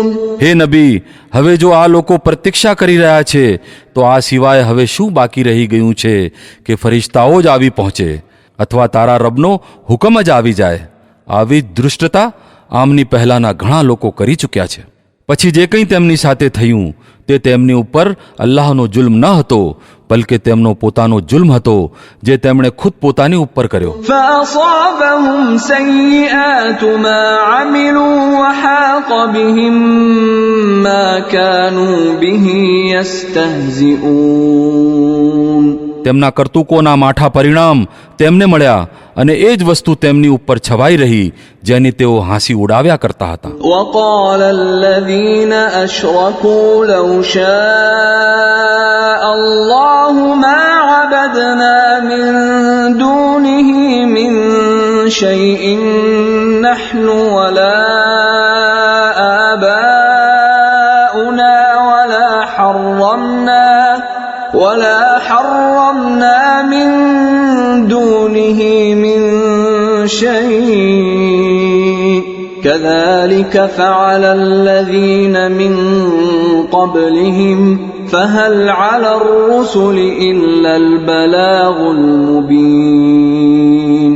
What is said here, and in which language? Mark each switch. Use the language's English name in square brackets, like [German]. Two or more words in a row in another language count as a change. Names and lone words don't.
[Gujarati] હે નબી, હવે જો આ લોકો પ્રતીક્ષા કરી રહ્યા છે તો આ સિવાય હવે શું બાકી રહી ગયું છે કે ફરિશ્તાઓ જ આવી પહોંચે અથવા તારા રબનો હુકમ જ આવી જાય. આવી જ દૃષ્ટતા આમની પહેલાના ઘણા લોકો કરી ચૂક્યા છે. પછી જે કંઈ તેમની સાથે થયું તે તેમની ઉપર અલ્લાહનો જુલ્મ ન હતો, બલકે તેમનો પોતાનો જુલ્મ હતો જે તેમણે ખુદ પોતાની ઉપર કર્યો. [Arabic] فأصابهم سيئات ما عملوا وحاق بهم ما كانوا به يستهزئون. [Gujarati] તેમના કરતૂકોના માઠા પરિણામ તેમને મળ્યા અને એ જ વસ્તુ તેમની ઉપર છવાઈ રહી જેની તેઓ હાંસી ઉડાવ્યા કરતા હતા. [Arabic] وقال الذين أشركوا لو شاء الله ما عبدنا من دونه من شيء نحن ولا آباؤنا ولا حرمنا من دونه من شيء كذلك فعل الذين من قبلهم فهل على الرسل إلا البلاغ المبين.